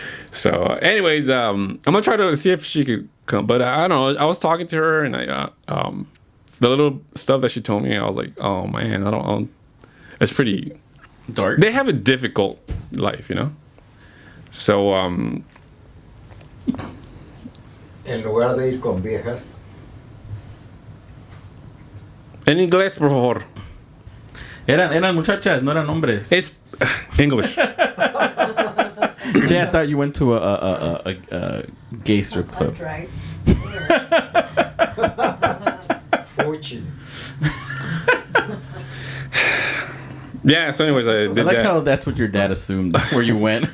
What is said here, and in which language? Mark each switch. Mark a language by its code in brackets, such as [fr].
[en] So, anyways, I'm gonna try to see if she could come, but I don't know. I was talking to her, and the little stuff that she told me, I was like, oh man, I don't. It's pretty dark. They have a difficult life, So, [es] En lugar de ir con viejas. en inglés, por favor. Eran muchachas, no eran hombres. [en] It's English. Yeah, I thought you went to a gay strip club. That's right. Fortune. Yeah. So, anyways, I did I like that. how that's what your dad assumed where you went.